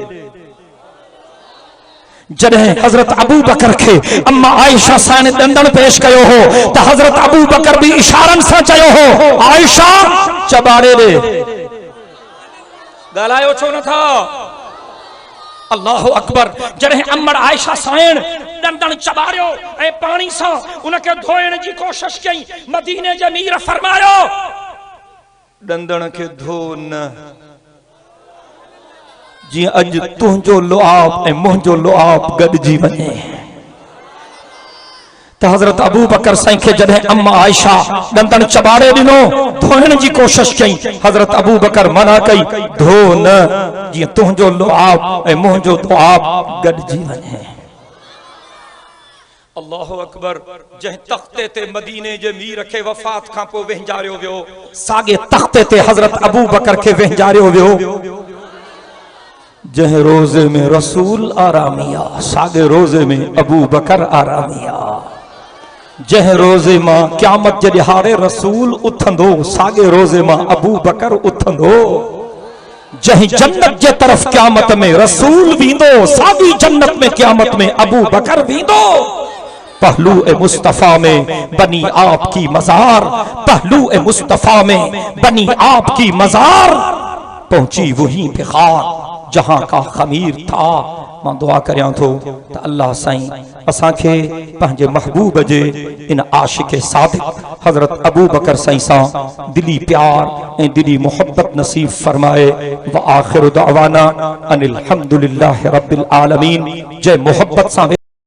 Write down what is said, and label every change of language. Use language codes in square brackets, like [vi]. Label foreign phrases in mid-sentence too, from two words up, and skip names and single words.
[sd] जड़े हजरत अबू बकर के अम्मा आयशा साईं दंदन पेश कयो हो त हजरत अबू बकर भी इशारन से चयो हो आयशा चबाड़े दे गालायो छो न था [ar] الله أكبر [sd] जड़े अम्मड़ आयशा साईं दंदन चबारियो ए पानी सा उनके धोइण जी कोशिश कई मदीने जे मीर फरमायो दंदन के धो न जी अज तुझो लुआब ए मुझो लुआब गडजी वने तो हजरत अबू बकर साईं के जडे अम्मा आयशा दंदन चबाड़े दिनो धोइण जी कोशिश कई हजरत अबू बकर मना कई धो न जी तुझो लुआब ए मुझो लुआब गडजी वने [ar] اللهُ أكبر. [sd] जह तख्ते ते मदीने जे मीर रखे वफात खां पो वेंजारियो वियो, सागे तख्ते ते हजरत अबू बकर के वेंजारियो वियो। जह रोजे में रसूल आरामिया, सागे रोजे में अबू बकर आरामिया। जह रोजे मां क़यामत जे ॾिहाड़े रसूल उथंदो, सागे रोजे मां अबू बकर उथंदो। जह जन्नत जे तरफ क़यामत में रसूल वींदो, सागी जन्नत में क़यामत में अबू बकर वींदो। [ur] پہلوئے مصطفیٰ میں بنی آپ کی مزار، پہلوئے مصطفیٰ میں بنی آپ کی مزار. پہنچی وہیں پہ خاک جہاں کا خمیر تھا. [sd] मां दुआ करियां थो त अल्लाह साईं असांखे पंहिंजे महबूब जे इन आशिक सादिक हजरत अबू बकर साईं सां दिली प्यार ऐं दिली मोहब्बत नसीब फरमाए। [ar] وآخر دعوانا أن الحمد لله رب العالمين. [sd] जय मोहब्बत सां